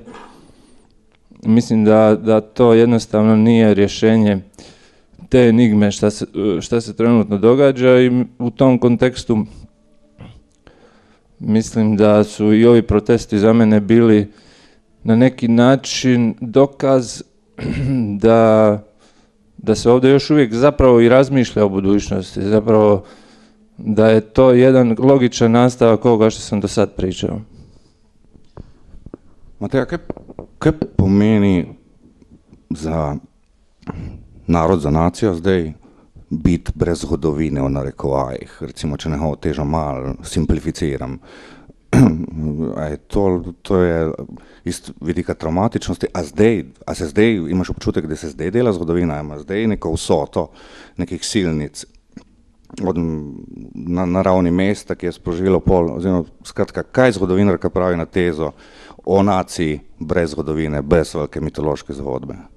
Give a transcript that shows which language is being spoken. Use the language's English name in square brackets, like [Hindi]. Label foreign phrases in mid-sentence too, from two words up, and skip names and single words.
[Croatian] Mislim da to jednostavno nije rješenje te enigme šta se trenutno događa i u tom kontekstu mislim da su i ovi protesti za mene bili na neki način dokaz da se ovdje još uvijek zapravo i razmišlja o budućnosti, zapravo da je to jedan logičan nastavak ovoga što sam do sad pričal. [Slovenian] Mateja, kaj pomeni za narod, za nacijo zdaj biti brez zgodovine v narekovajih? Recimo, če neho težo malo simplificiram. To je iz vidika traumatičnosti, a se zdaj, imaš občutek, da se zdaj dela zgodovina, ima zdaj neko vsoto nekih silnic na ravni mesta, ki je sprožilo oziroma skratka, kaj zgodovinarka pravi na tezo o naciji brez zgodovine, brez velike mitološke zgodbe?